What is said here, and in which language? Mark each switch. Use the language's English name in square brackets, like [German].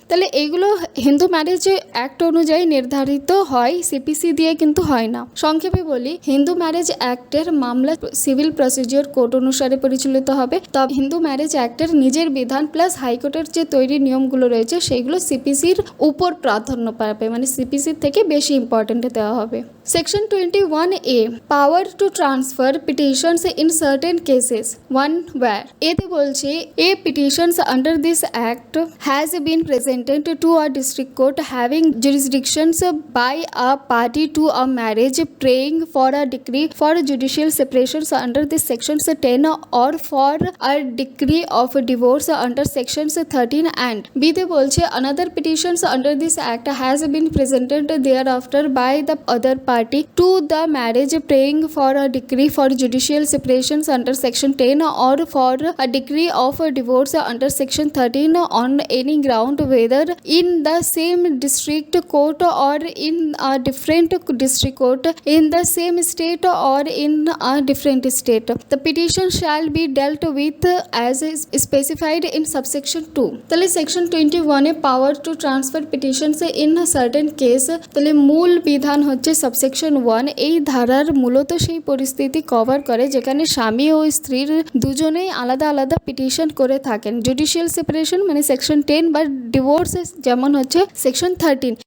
[Bangla] তাহলে এইগুলো Hindu marriage act অনুযায়ী নির্ধারিত হয়, সিপিসি দিয়ে কিন্তু হয় না। সংক্ষেপে বলি, হিন্দু ম্যারেজ অ্যাক্টের মামলা সিভিল প্রসিজিওর কোড অনুসারে পরিচালিত হবে। তবে হিন্দু ম্যারেজ অ্যাক্টের নিজের বিধান প্লাস হাইকোর্টের যে তৈরি নিয়মগুলো রয়েছে সেইগুলো সিপিসির উপর প্রাধান্য পাবে, মানে সিপিসির থেকে বেশি ইম্পর্টেন্ট দেওয়া হবে। [English] Section 21A power to transfer petitions in certain cases. 1 where [Bangla] এতে বলছে [English] a petitions under this act has been presented to a district court having jurisdictions by a party to a marriage praying for a decree for judicial separations under this sections 10 or for a decree of divorce under sections 13 and b [Bangla] তে বলছে [English] another petitions under this act has been presented thereafter by the other party to the marriage praying for a decree for judicial separations under section 10 or for a decree of a divorce under section 13 on any ground whether in the same district court or in a different district court in the same state or in a different state. The petition shall be dealt with as is specified in subsection 2. [Bangla] তাহলে section 21 A [English] power to transfer petitions in a certain case [Bangla] তাহলে মূল বিধান হচ্ছে subsection 1 এই ধারার মূলত সেই পরিস্থিতি কভার করে যেখানে স্বামী ও স্ত্রীর দুজনেই আলাদা আলাদা পিটিশন করে থাকেন। জুডিশিয়াল সেপারেশন মানে সেকশন 10 বা ডিভোর্স যেমন হচ্ছে সেকশন 13।